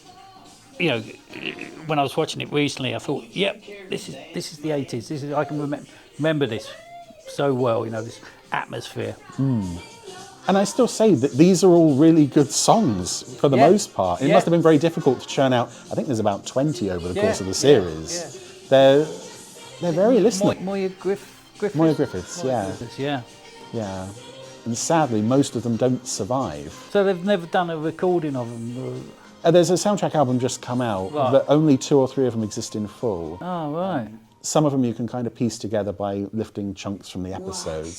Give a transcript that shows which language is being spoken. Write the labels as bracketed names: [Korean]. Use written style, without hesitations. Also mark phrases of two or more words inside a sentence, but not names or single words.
[English] when I was watching it recently, I thought, yep, this is the 80s. I can remember this so well. This atmosphere. And I still say that these are all really good songs for the most part. It must have been very difficult to churn out. I think there's about 20 over the course of the series. They're very listenable. Moya Griffiths. Moya Griffiths, yeah. And sadly, most of them don't survive. So they've never done a recording of them. There's a soundtrack album just come out, but only 2 or 3 of them exist in full. Oh, right. Some of them you can kind of piece together by lifting chunks from the episodes.